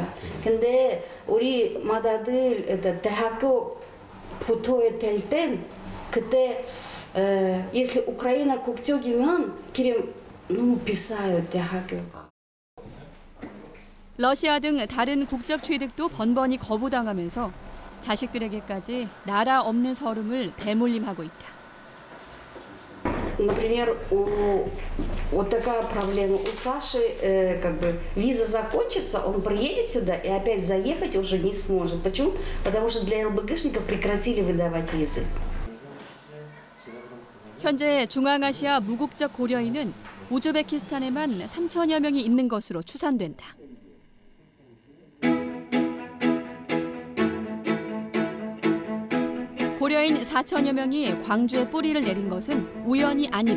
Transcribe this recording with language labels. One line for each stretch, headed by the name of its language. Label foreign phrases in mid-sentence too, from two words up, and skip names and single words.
Korean: 근데 우리 마다들 대학교 붙어야 될 땐 그때 если 우크라이나 국적이면 그럼 너무 비싸요 대학교. 러시아 등 다른 국적 취득도 번번이 거부당하면서 자식들에게까지 나라 없는 서름을 대물림하고 있다.
Russian: например, вот такая проблема. У Саши как бы виза закончится, он приедет сюда и опять заехать уже не сможет. Почему? Потому что для ЛБГшников прекратили выдавать визы.
Korean: 현재 중앙아시아 무국적 고려인은 우즈베키스탄에만 3천여 명이 있는 것으로 추산된다. 고려인 4천여 명이 광주에 뿌리를 내린 것은 우연이 아니다.